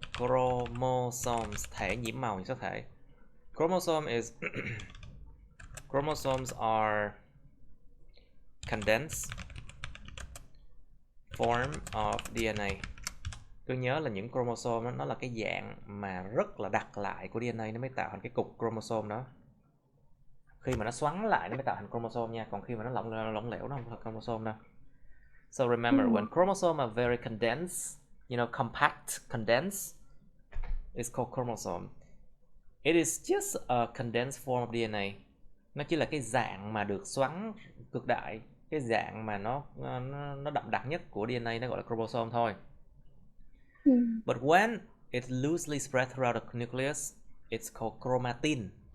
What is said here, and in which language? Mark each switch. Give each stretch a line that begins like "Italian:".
Vietnamese: Chromosomes, thể nhiễm màu, số thể.
English: Chromosome is chromosomes are condensed form of DNA.
Vietnamese: Tôi nhớ là những chromosome đó, nó là cái dạng mà rất là đặc lại của DNA, nó mới tạo thành cái cục chromosome đó. Khi mà nó xoắn lại nó mới tạo thành chromosome nha, còn khi mà nó lỏng lẻo nó không phải chromosome đâu.
English: So remember, when chromosomes are very condensed, compact, condensed, it's called chromosome. It is just a condensed form of DNA.
Vietnamese: Nó chỉ là cái dạng mà được xoắn cực đại, cái dạng mà nó đậm đặc nhất của DNA, nó gọi là chromosome thôi.
English: But when it's loosely spread throughout the nucleus, it's called chromatin.